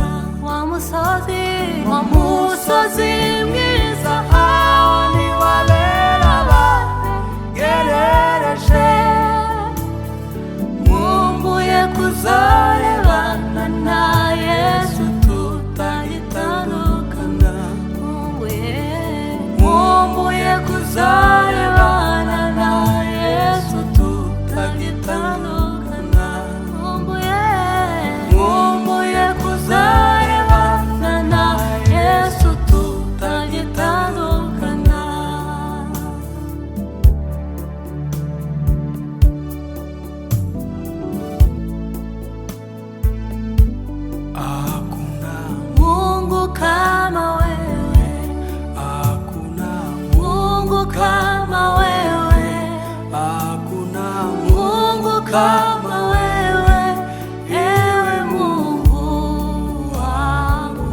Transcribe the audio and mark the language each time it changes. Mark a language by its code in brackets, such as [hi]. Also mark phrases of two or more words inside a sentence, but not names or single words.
[rw] Wa musozi mwiza aho niwabera banegerereje, nkumbuye kuzarebana na Yesu tutagitandukana, nkumbuye kuzarebana na Yesu tutagitandukana, nkumbuye kuzarebana na Yesu tutagitandukana. [sw] Hakuna Mungu kama wewe, hakuna Mungu kama wewe, hakuna Mungu kama wewe, ewe Mungu wangu.